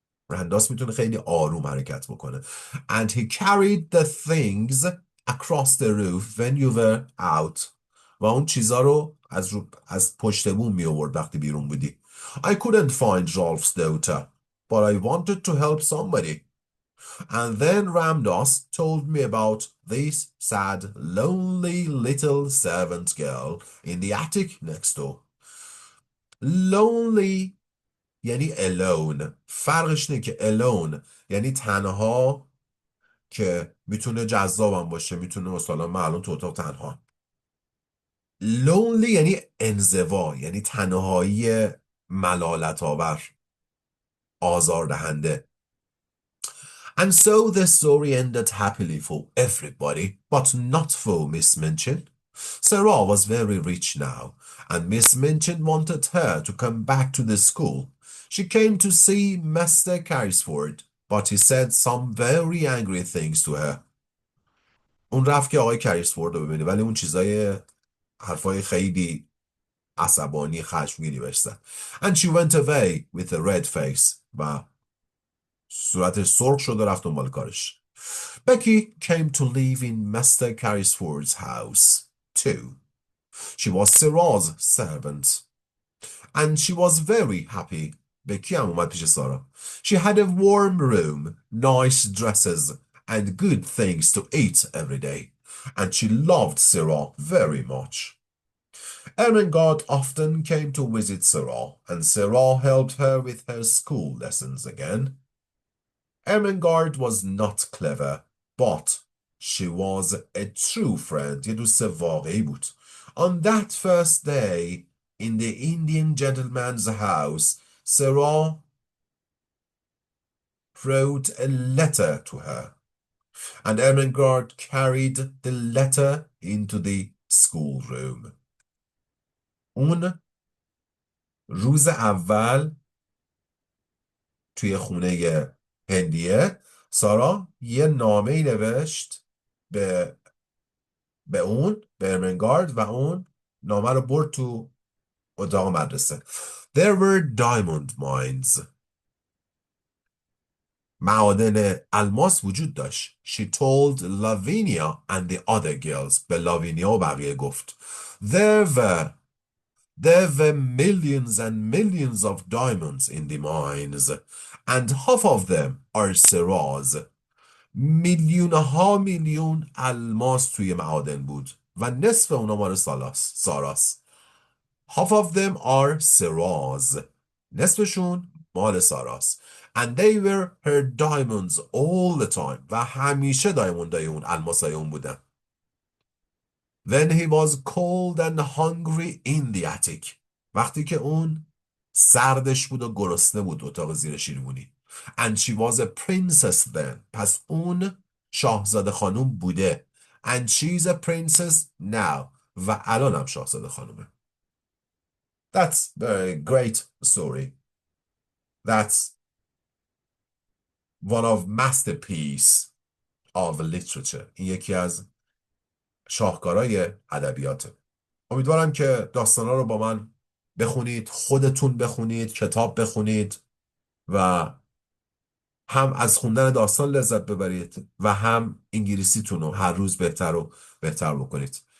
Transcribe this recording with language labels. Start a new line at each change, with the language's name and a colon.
Persian: رنداس میتونه خیلی آروم حرکت بکنه.
English: And he carried the things across the roof when you were out.
Persian: و اون چیزا رو از پشت بوم می آورد وقتی بیرون بودی.
English: I couldn't find Rolf's daughter, but I wanted to help somebody. And then Ramdas told me about this sad, lonely little servant girl in the attic next door. Lonely یعنی alone.
Persian: فرقش اینه که alone یعنی تنها که میتونه جذابم باشه، میتونه مثلا من الان تو اتاق تنها. lonely یعنی انزوا، یعنی تنهایی ملالت آور، آزاردهنده.
English: And so the story ended happily for everybody, but not for Miss Minchin. Sarah was very rich now, and Miss Minchin wanted her to come back to the school. She came to see Master Carrisford, but he said some very angry things to her.
Persian: اون رفت که آقای کریسفورد رو ببینه، ولی اون چیزای حرفای خیلی عصبانی خشمگینی بهش زد.
English: And she went away with a red face.
Persian: و صورتش سرخ شد و رفت دنبال کارش.
English: Becky came to live in Master Carrisford's house too. She was Sarah's servant. And she was very happy.
Persian: Becky هم اومد پیش سارا.
English: She had a warm room, nice dresses, and good things to eat every day. And she loved Sarah very much. Ermengarde often came to visit Sarah, and Sarah helped her with her school lessons again. Ermengarde was not clever, but she was a true friend.
Persian: یه دوست واقعی بود.
English: On that first day, in the Indian gentleman's house, Sarah wrote a letter to her, and Ermengarde carried the letter into the schoolroom.
Persian: اون روز اول توی خونه هندیه سارا یه نامه‌ای نوشت به ارمنگارد و اون نامه رو برد تو اتاق مدرسه.
English: There were diamond mines.
Persian: معادن الماس وجود داشت.
English: She told Lavinia and the other girls.
Persian: به لاوینیا و بقیه گفت.
English: There were millions and millions of diamonds in the mines, and half of them are Sarah's.
Persian: میلیون الماس توی معادن بود و نصف اونا مال ساراست.
English: Half of them are Sarah's.
Persian: نصفشون مال ساراست.
English: And they were her diamonds all the time.
Persian: و همیشه دایموندای اون الماسای اون بودن.
English: Then he was cold and hungry in the attic.
Persian: وقتی که اون سردش بود و گرسنه بود اتاق زیر شیروانی.
English: And she was a princess then.
Persian: پس اون شاهزاده خانم بوده.
English: And she's a princess now.
Persian: و الان هم شاهزاده خانومه.
English: That's a great story. That's one of masterpiece of literature.
Persian: این یکی از شاهکارهای ادبیاته. امیدوارم که داستانا رو با من بخونید، خودتون بخونید، کتاب بخونید و هم از خوندن داستان لذت ببرید و هم انگلیسیتون رو هر روز بهتر و بهتر بکنید.